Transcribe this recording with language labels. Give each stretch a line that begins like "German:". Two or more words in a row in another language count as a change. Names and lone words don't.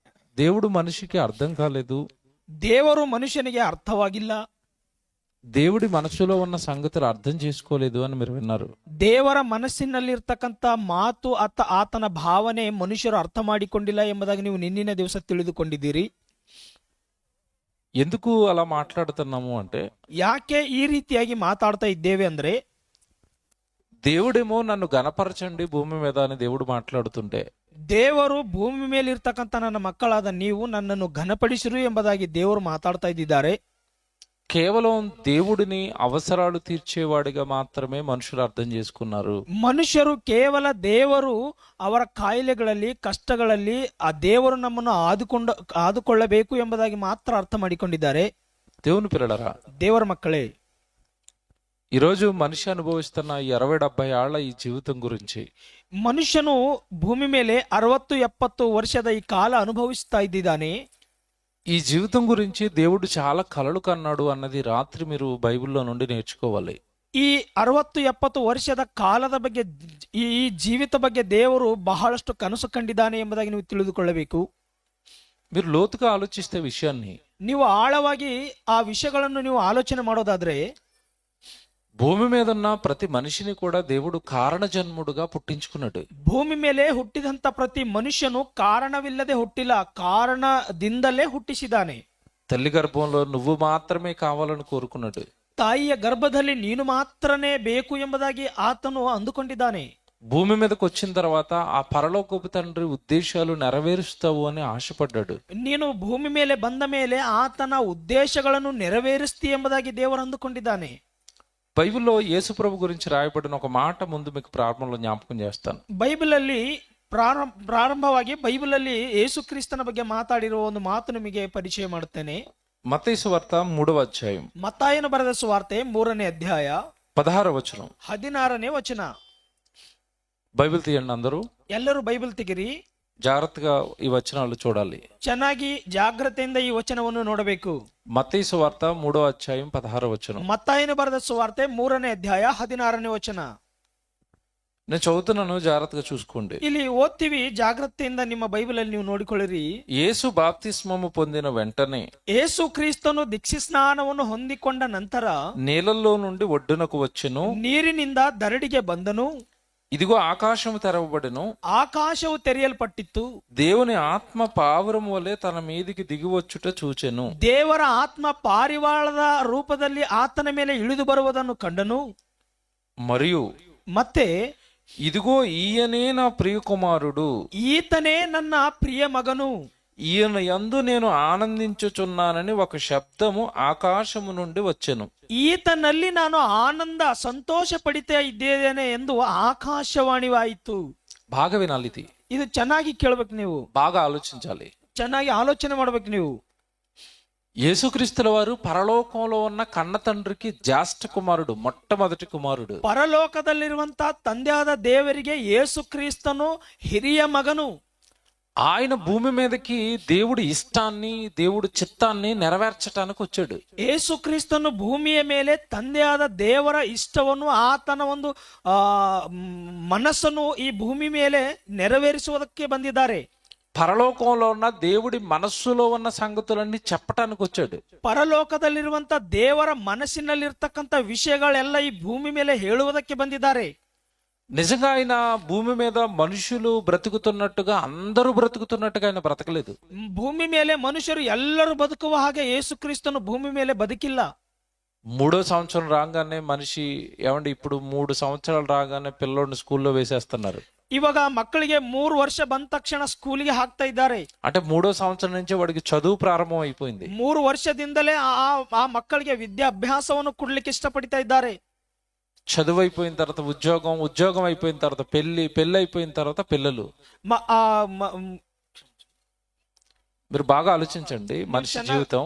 Telugu: దేవుడు మనిషికి అర్థం కాలేదు,
Kannada: ದೇವರು ಮನುಷ್ಯನಿಗೆ ಅರ್ಥವಾಗಿಲ್ಲ,
Telugu: దేవుడి మనసులో ఉన్న సంగతులు అర్థం చేసుకోలేదు అని మీరు విన్నారు.
Kannada: ದೇವರ ಮನಸ್ಸಿನಲ್ಲಿರ್ತಕ್ಕಂಥ ಮಾತು ಆತನ ಭಾವನೆ ಮನುಷ್ಯರು ಅರ್ಥ ಮಾಡಿಕೊಂಡಿಲ್ಲ ಎಂಬುದಾಗಿ ನೀವು ನಿನ್ನಿನ ದಿವಸ ತಿಳಿದುಕೊಂಡಿದ್ದೀರಿ.
Telugu: ఎందుకు అలా మాట్లాడుతున్నాము అంటే,
Kannada: ಯಾಕೆ ಈ ರೀತಿಯಾಗಿ ಮಾತಾಡ್ತಾ ಇದ್ದೇವೆ ಅಂದ್ರೆ,
Telugu: దేవుడేమో నన్ను గణపరచండి భూమి మీద అని దేవుడు మాట్లాడుతుంటే,
Kannada: ದೇವರು ಭೂಮಿ ಮೇಲೆ ಇರ್ತಕ್ಕಂಥ ನನ್ನ ಮಕ್ಕಳಾದ ನೀವು ನನ್ನನ್ನು ಘನಪಡಿಸಿರು ಎಂಬುದಾಗಿ ದೇವರು ಮಾತಾಡ್ತಾ ಇದ್ದಾರೆ.
Telugu: కేవలం దేవుడిని అవసరాలు తీర్చేవాడిగా మాత్రమే మనుషులు అర్థం చేసుకున్నారు.
Kannada: ಮನುಷ್ಯರು ಕೇವಲ ದೇವರು ಅವರ ಕಾಯಿಲೆಗಳಲ್ಲಿ ಕಷ್ಟಗಳಲ್ಲಿ ಆ ದೇವರು ನಮ್ಮನ್ನು ಆದುಕೊಳ್ಳಬೇಕು ಎಂಬುದಾಗಿ ಮಾತ್ರ ಅರ್ಥ ಮಾಡಿಕೊಂಡಿದ್ದಾರೆ.
Telugu: దేవుని పిల్లలరా,
Kannada: ದೇವರ ಮಕ್ಕಳೇ,
Telugu: ఈరోజు మనిషి అనుభవిస్తున్న 60-70 ఏళ్ల ఈ జీవితం గురించి,
Kannada: ಮನುಷ್ಯನು ಭೂಮಿ ಮೇಲೆ 60-70 ವರ್ಷದ ಈ ಕಾಲ ಅನುಭವಿಸ್ತಾ ಇದ್ದಾನೆ.
Telugu: ఈ జీవితం గురించి దేవుడు చాలా కలలు కన్నాడు అన్నది రాత్రి మీరు బైబిల్లో నుండి నేర్చుకోవాలి.
Kannada: ಈ 60-70 ವರ್ಷದ ಕಾಲದ ಬಗ್ಗೆ, ಈ ಜೀವಿತ ಬಗ್ಗೆ ದೇವರು ಬಹಳಷ್ಟು ಕನಸು ಕಂಡಿದ್ದಾನೆ ಎಂಬುದಾಗಿ ನೀವು ತಿಳಿದುಕೊಳ್ಳಬೇಕು.
Telugu: మీరు లోతుగా ఆలోచిస్తే విషయాన్ని,
Kannada: ನೀವು ಆಳವಾಗಿ ಆ ವಿಷಯಗಳನ್ನು ನೀವು ಆಲೋಚನೆ ಮಾಡೋದಾದ್ರೆ,
Telugu: భూమి మీద ఉన్న ప్రతి మనిషిని కూడా దేవుడు కారణ జన్ముడుగా పుట్టించుకున్నాడు.
Kannada: ಭೂಮಿ ಮೇಲೆ ಹುಟ್ಟಿದಂತ ಪ್ರತಿ ಮನುಷ್ಯನು ಕಾರಣವಿಲ್ಲದೆ ಹುಟ್ಟಿಲ್ಲ, ಕಾರಣದಿಂದಲೇ ಹುಟ್ಟಿಸಿದ್ದಾನೆ.
Telugu: తల్లి గర్భంలో నువ్వు మాత్రమే కావాలని కోరుకున్నాడు.
Kannada: ತಾಯಿಯ ಗರ್ಭದಲ್ಲಿ ನೀನು ಮಾತ್ರನೇ ಬೇಕು ಎಂಬುದಾಗಿ ಆತನು ಅಂದುಕೊಂಡಿದ್ದಾನೆ.
Telugu: భూమి మీదకి వచ్చిన తర్వాత ఆ పరలోకపు తండ్రి ఉద్దేశాలు నెరవేరుస్తావు అని ఆశపడ్డాడు.
Kannada: ನೀನು ಭೂಮಿ ಮೇಲೆ ಬಂದ ಮೇಲೆ ಆತನ ಉದ್ದೇಶಗಳನ್ನು ನೆರವೇರಿಸ್ತಿ ಎಂಬುದಾಗಿ ದೇವರು ಅಂದುಕೊಂಡಿದ್ದಾನೆ.
Telugu: బైబిల్లో యేసు ప్రభు గురించి రాయబడిన ఒక మాట ముందు మీకు ప్రారంభంలో జ్ఞాపకం చేస్తాను.
Kannada: ಬೈಬಲ್ ಅಲ್ಲಿ ಪ್ರಾರಂಭವಾಗಿ ಬೈಬಲ್ ಅಲ್ಲಿ ಯೇಸು ಕ್ರಿಸ್ತನ ಬಗ್ಗೆ ಮಾತಾಡಿರುವ ಒಂದು ಮಾತು ನಿಮಗೆ ಪರಿಚಯ ಮಾಡುತ್ತೇನೆ.
Telugu: మత్తయి సువార్త 3వ అధ్యాయం,
Kannada: ಮತ್ತಾಯನು ಬರೆದ ಸುವಾರ್ತೆ 3ನೇ ಅಧ್ಯಾಯ
Telugu: 16వ వచనం.
Kannada: 16ನೇ ವಚನ.
Telugu: బైబిల్ తీయండి అందరూ,
Kannada: ಎಲ್ಲರೂ ಬೈಬಲ್ ತೆಗಿರಿ.
Telugu: జాగ్రత్తగా ఈ వచనాలు చూడాలి.
Kannada: ಚೆನ್ನಾಗಿ ಜಾಗ್ರತೆಯಿಂದ ಈ ವಚನವನ್ನು ನೋಡಬೇಕು.
Telugu: మత్తయి సువార్త 3వ అధ్యాయం 16వ వచనం.
Kannada: ಮತ್ತಾಯನು ಬರೆದ ಸುವಾರ್ತೆ 3ನೇ ಅಧ್ಯಾಯ 16ನೇ ವಚನ.
Telugu: నేను చదువుతున్నాను, జాగ్రత్తగా చూసుకోండి.
Kannada: ಇಲ್ಲಿ ಓದ್ತೀವಿ, ಜಾಗ್ರತೆಯಿಂದ ನಿಮ್ಮ ಬೈಬಲ್ ಅಲ್ಲಿ ನೀವು ನೋಡಿಕೊಳ್ಳಿರಿ.
Telugu: యేసు బాప్తిస్మము పొందిన వెంటనే
Kannada: ಯೇಸು ಕ್ರಿಸ್ತನು ದೀಕ್ಷಾ ಸ್ನಾನವನ್ನು ಹೊಂದಿಕೊಂಡ ನಂತರ
Telugu: నీళ్ళల్లో నుండి ఒడ్డునకు వచ్చెను.
Kannada: ನೀರಿನಿಂದ ದರಡಿಗೆ ಬಂದನು.
Telugu: ఇదిగో ఆకాశము తెరవబడెను,
Kannada: ಆಕಾಶವು ತೆರೆಯಲ್ಪಟ್ಟಿತ್ತು.
Telugu: దేవుని ఆత్మ పావురం వలె తన మీదికి దిగివచ్చుట చూచెను.
Kannada: ದೇವರ ಆತ್ಮ ಪಾರಿವಾಳದ ರೂಪದಲ್ಲಿ ಆತನ ಮೇಲೆ ಇಳಿದು ಬರುವುದನ್ನು ಕಂಡನು.
Telugu: మరియు
Kannada: ಮತ್ತೆ
Telugu: ఇదిగో ఈయనే నా ప్రియ కుమారుడు,
Kannada: ಈತನೇ ನನ್ನ ಪ್ರಿಯ ಮಗನು,
Telugu: ఈయన యందు నేను ఆనందించుచున్నానని ఒక శబ్దము ఆకాశము నుండి వచ్చెను.
Kannada: ಈತನಲ್ಲಿ ನಾನು ಆನಂದ ಸಂತೋಷ ಪಡಿತಾ ಇದ್ದೇನೆ ಎಂದು ಆಕಾಶವಾಣಿವಾಯಿತು.
Telugu: బాగా వినాలి,
Kannada: ಇದು ಚೆನ್ನಾಗಿ ಕೇಳ್ಬೇಕು, ನೀವು
Telugu: బాగా ఆలోచించాలి,
Kannada: ಚೆನ್ನಾಗಿ ಆಲೋಚನೆ ಮಾಡ್ಬೇಕು. ನೀವು
Telugu: యేసుక్రీస్తుల వారు పరలోకంలో ఉన్న కన్న తండ్రికి జ్యేష్ఠ కుమారుడు, మొట్టమొదటి కుమారుడు.
Kannada: ಪರಲೋಕದಲ್ಲಿರುವಂತ ತಂದೆಯಾದ ದೇವರಿಗೆ ಯೇಸು ಕ್ರಿಸ್ತನು ಹಿರಿಯ ಮಗನು.
Telugu: ఆయన భూమి మీదకి దేవుడి ఇష్టాన్ని, దేవుడి చిత్తాన్ని నెరవేర్చడానికి వచ్చాడు.
Kannada: ಯೇಸು ಕ್ರಿಸ್ತನು ಭೂಮಿಯ ಮೇಲೆ ತಂದೆಯಾದ ದೇವರ ಇಷ್ಟವನ್ನು, ಆತನ ಒಂದು ಮನಸ್ಸನ್ನು ಈ ಭೂಮಿ ಮೇಲೆ ನೆರವೇರಿಸುವುದಕ್ಕೆ ಬಂದಿದ್ದಾರೆ.
Telugu: పరలోకంలో ఉన్న దేవుడి మనస్సులో ఉన్న సంగతులన్నీ చెప్పటానికి వచ్చాడు.
Kannada: ಪರಲೋಕದಲ್ಲಿರುವಂತ ದೇವರ ಮನಸ್ಸಿನಲ್ಲಿರ್ತಕ್ಕಂಥ ವಿಷಯಗಳೆಲ್ಲ ಈ ಭೂಮಿ ಮೇಲೆ ಹೇಳುವುದಕ್ಕೆ ಬಂದಿದ್ದಾರೆ.
Telugu: నిజంగా ఆయన భూమి మీద మనుషులు బ్రతుకుతున్నట్టుగా, అందరూ బ్రతుకుతున్నట్టుగా ఆయన బ్రతకలేదు.
Kannada: ಭೂಮಿ ಮೇಲೆ ಮನುಷ್ಯರು ಎಲ್ಲರೂ ಬದುಕುವ ಹಾಗೆ ಯೇಸು ಕ್ರಿಸ್ತನು ಭೂಮಿ ಮೇಲೆ ಬದುಕಿಲ್ಲ.
Telugu: 3వ సంవత్సరం రాగానే మనిషి, ఏమండి ఇప్పుడు 3 సంవత్సరాలు రాగానే పిల్లోడిని స్కూల్లో వేసేస్తున్నారు.
Kannada: ಇವಾಗ ಮಕ್ಕಳಿಗೆ 3 ವರ್ಷ ಬಂದ ತಕ್ಷಣ ಸ್ಕೂಲಿಗೆ ಹಾಕ್ತಾ ಇದ್ದಾರೆ.
Telugu: అంటే 3వ సంవత్సరం నుంచే వాడికి చదువు ప్రారంభం అయిపోయింది.
Kannada: 3 ವರ್ಷದಿಂದಲೇ ಆ ಮಕ್ಕಳಿಗೆ ವಿದ್ಯಾಭ್ಯಾಸವನ್ನು ಕೊಡ್ಲಿಕ್ಕೆ ಇಷ್ಟಪಡ್ತಾ ಇದ್ದಾರೆ.
Telugu: చదువు అయిపోయిన తర్వాత ఉద్యోగం, ఉద్యోగం అయిపోయిన తర్వాత పెళ్లి, పెళ్లి అయిపోయిన తర్వాత పిల్లలు. మీరు బాగా ఆలోచించండి మనిషి జీవితం.